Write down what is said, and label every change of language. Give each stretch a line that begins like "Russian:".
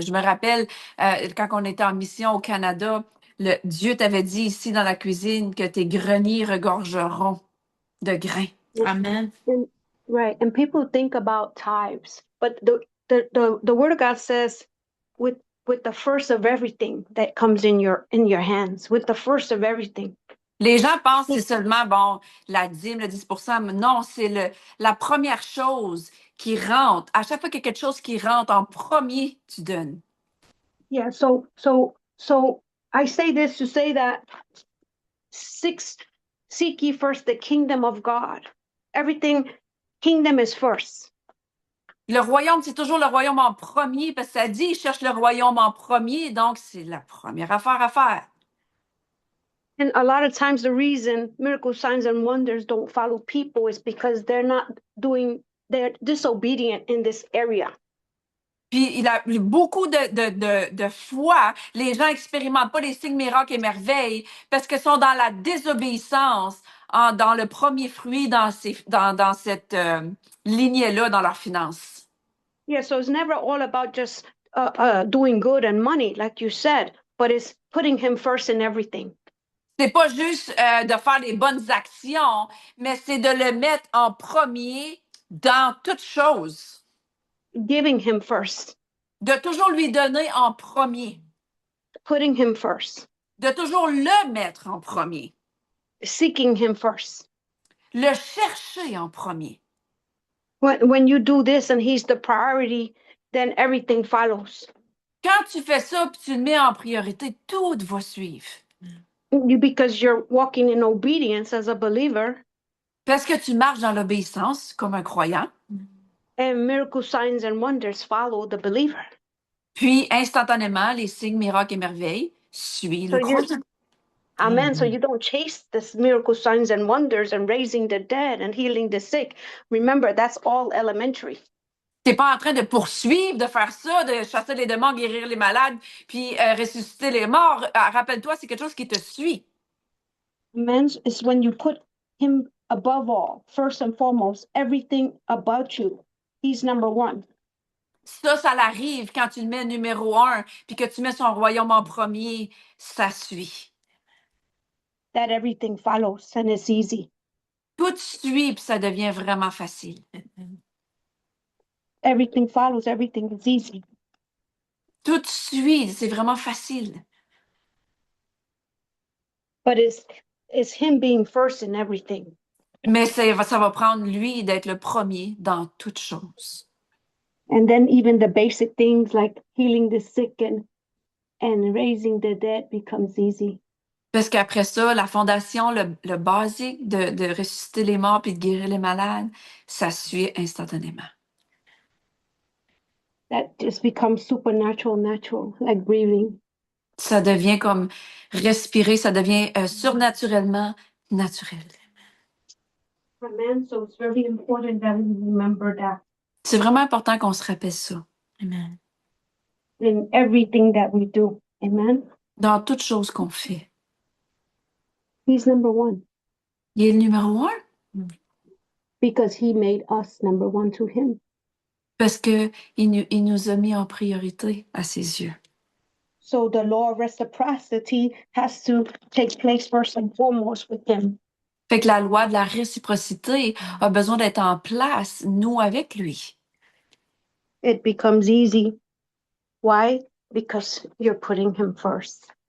French: Je me rappelle quand on était en mission au Canada, Dieu t'avait dit ici dans la cuisine que tes greniers regorgeront de grains. Amen.
English: Right, and people think about tithes, but the Word of God says, with the first of everything that comes in your hands, with the first of everything.
French: Les gens pensent que c'est seulement, la dîme, le 10%, mais non, c'est la première chose qui rentre. À chaque fois qu'il y a quelque chose qui rentre, en premier, tu donnes.
English: Yeah, so I say this to say that seek ye first the kingdom of God. Everything, kingdom is first.
French: Le royaume, c'est toujours le royaume en premier, parce que ça dit, cherche le royaume en premier, donc c'est la première affaire à faire.
English: And a lot of times the reason miracle signs and wonders don't follow people is because they're disobedient in this area.
French: Puis il a beaucoup de fois, les gens n'expérimentent pas les signes, miracles et merveilles parce qu'ils sont dans la désobéissance, dans le premier fruit, dans cette lignée-là, dans leurs finances.
English: Yeah, so it's never all about just doing good and money, like you said, but it's putting him first in everything.
French: C'est pas juste de faire les bonnes actions, mais c'est de le mettre en premier dans toutes choses,
English: giving him first,
French: de toujours lui donner en premier,
English: putting him first,
French: de toujours le mettre en premier,
English: seeking him first.
French: le chercher en premier.
English: When you do this and he's the priority, then everything follows.
French: Quand tu fais ça puis tu le mets en priorité, tout va suivre.
English: Because you're walking in obedience as a believer,
French: Parce que tu marches dans l'obéissance comme un croyant.
English: and miracle signs and wonders follow the believer.
French: Puis, instantanément, les signes, miracles et merveilles suivent le croyant. Amen.
English: So you don't chase this miracle signs and wonders and raising the dead and healing the sick. Remember, that's all elementary.
French: T'es pas en train de poursuivre, de faire ça, de chasser les démons, guérir les malades, puis ressusciter les morts. Rappelle-toi, c'est quelque chose qui te suit. Amen.
English: It's when you put him above all, first and foremost, everything about you. He's number one.
French: Ça l'arrive quand tu le mets numéro 1, puis que tu mets son royaume en premier, ça suit.
English: That everything follows and it's easy.
French: Tout suit, puis ça devient vraiment facile.
English: Everything follows, everything is easy.
French: Tout suit, c'est vraiment facile.
English: But it's him being first in everything.
French: Mais ça va prendre lui d'être le premier dans toutes choses.
English: And then even the basic things like healing the sick and raising the dead becomes easy.
French: Parce qu'après ça, la fondation, le basique de ressusciter les morts puis de guérir les malades, ça suit instantanément.
English: That just becomes supernatural, natural, like breathing.
French: Ça devient comme respirer, ça devient surnaturellement naturel. Amen.
English: So it's very important that we remember that
French: C'est vraiment important qu'on se rappelle ça. Amen.
English: in everything that we do. Amen.
French: Dans toutes choses qu'on fait.
English: He's number one
French: Il est le numéro 1
English: because he made us number one to him.
French: parce qu'il nous a mis en priorité à ses yeux.
English: So the law of reciprocity has to take place first and foremost with him.
French: Fait que la loi de la réciprocité a besoin d'être en place, nous, avec lui.
English: It becomes easy. Why? Because you're putting him first.